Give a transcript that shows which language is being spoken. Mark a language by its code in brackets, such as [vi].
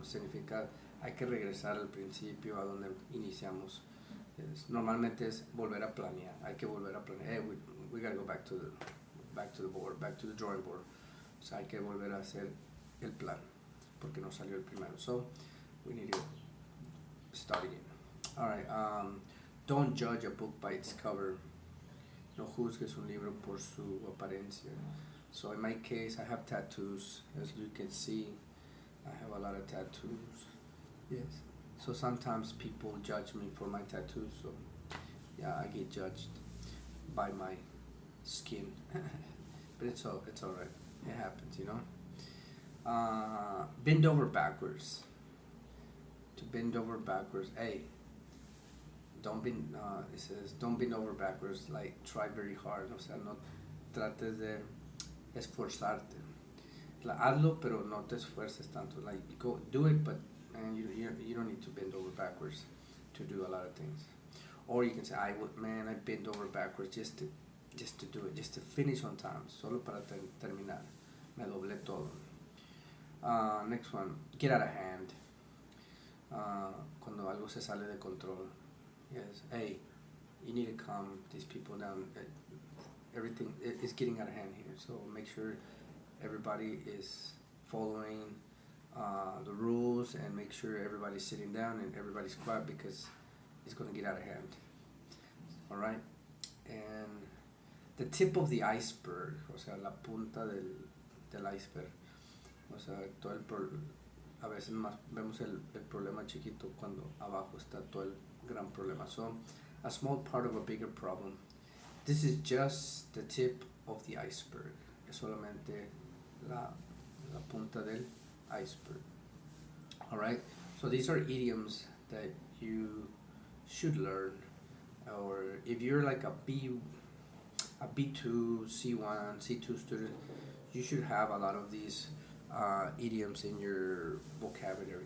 [es] Significa hay que regresar al principio, a donde iniciamos. Normalmente es volver a planear. Hay que volver a planear. [en] Hey, we gotta go back to the board, back to the drawing board. [es] O sea, hay que volver a hacer el plan porque no salió el primero. [en] So we need to start again. All right. Don't judge a book by its cover. [es] No juzgues un libro por su apariencia. [en] So in my case, I have tattoos. As you can see, I have a lot of tattoos. Yes. So sometimes people judge me for my tattoos. So yeah, I get judged by my skin. But it's all right. It happens, you know. Bend over backwards. To bend over backwards. Hey, it says don't bend over backwards. Like, try very hard. [es] O sea, no trates de esforzarte. Hazlo, pero no te esfuerces tanto. [en] Like, go do it, but you don't need to bend over backwards to do a lot of things. Or you can say, I bend over backwards just to do it, just to finish on time, [es] solo para terminar. Me doblé todo. [en] Next one, get out of hand. [es] Cuando algo se sale de control. [en] Yes, hey, you need to calm these people down. Everything is getting out of hand here, so make sure everybody is following the rules, and make sure everybody's sitting down and everybody's quiet, because it's going to get out of hand. All right, and the tip of the iceberg, [es] o sea, la punta del iceberg, o sea, a veces más vemos el problema chiquito cuando abajo está todo el gran problema. [en] So, a small part of a bigger problem. This is just the tip of the iceberg. [es] Es solamente la punta del iceberg. [en] All right. So these are idioms that you should learn, or if you're like a B2, C1, C2 student, you should have a lot of these idioms in your vocabulary.